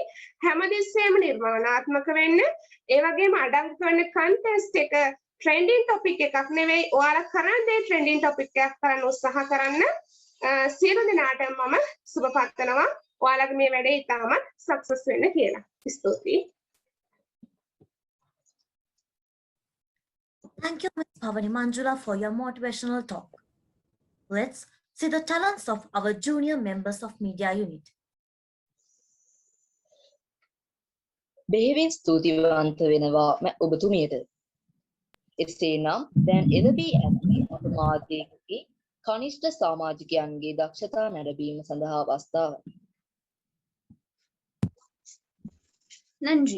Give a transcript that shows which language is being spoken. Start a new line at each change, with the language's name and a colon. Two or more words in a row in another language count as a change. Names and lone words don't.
Sinhala: හැමදෙස්සෙම නිර්මාණාත්මක වෙන්න. ඒ වගේම අඩංගු කරන කන්ටෙස්ට් එක
English: trending topic
Sinhala: එකක් නෙවෙයි. ඔයාලා කරන දේ
English: trending topic
Sinhala: එකක් කරන්න උත්සාහ කරන්න. සියලු දෙනාටම මම සුබ පතනවා. ඔයාලගේ මේ වැඩේ ඉතාමත් සක්සස් වෙන්න කියලා. ස්තුතියි.
English: Thank you, Ms. Bhavani Manjula, for your motivational talk. Let's see the talents of our junior members of media unit.
Sinhala: බෙහෙවින් ස්තුතිවන්ත වෙනවා ඔබතුමියට. එසේනම් දැන් එළඹී ඇති අප මාධ්‍යයේ කනිෂ්ඨ සමාජිකයන්ගේ දක්ෂතා නැරඹීම සඳහා අවස්ථාවයි.
Tamil: நன்றி.